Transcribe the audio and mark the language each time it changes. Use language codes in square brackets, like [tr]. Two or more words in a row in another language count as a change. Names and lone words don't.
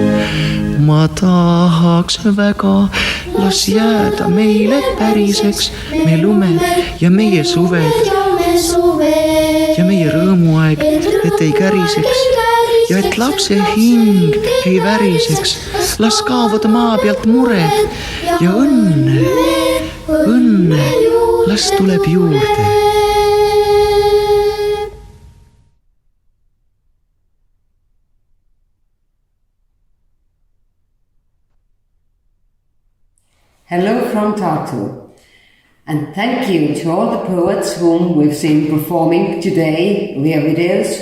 [et] Ma tahaks väga, las jääda meile päriseks, me lumed ja meie suved. Ja meie rõõmuaeg, et ei käriseks ja et lapse hing ei väriseks, las kaovad maa pealt mured ja õnne, las tuleb juurde. [en] Hello from Tartu. And thank you to all the poets whom we've seen performing today via videos.